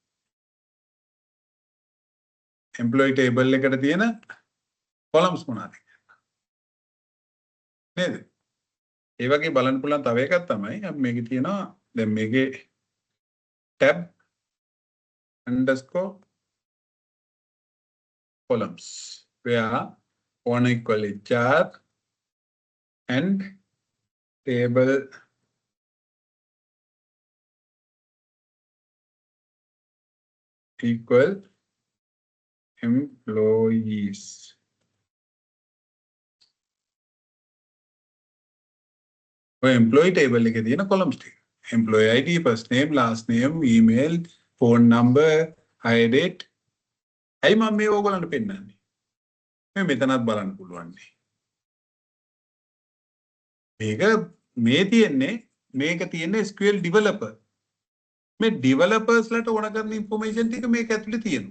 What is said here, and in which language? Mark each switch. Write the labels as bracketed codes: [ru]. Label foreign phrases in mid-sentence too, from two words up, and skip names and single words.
[en] employee table [si] එකට තියෙන columns මොනවාද? නේද? ඒ වගේ බලන්න පුළුවන් තව එකක් තමයි අපි මේකේ තියෙනවා දැන් මේකේ [en] tab underscore columns where one equal HR and table equal employees. employee table [si] එකේ තියෙන columns ටික. [en] employee ID, first name, last name, email, phone number, hire date. [si] ඇයි මම මේ ඕගොල්ලන්ට පෙන්නන්නේ? මේ මෙතනත් බලන්න පුළුවන්. මේක මේක තියෙන්නේ [en] SQL developer. [si] මේ developers ලට ඕන කරන information ටික මේක ඇතුලේ තියෙනවා.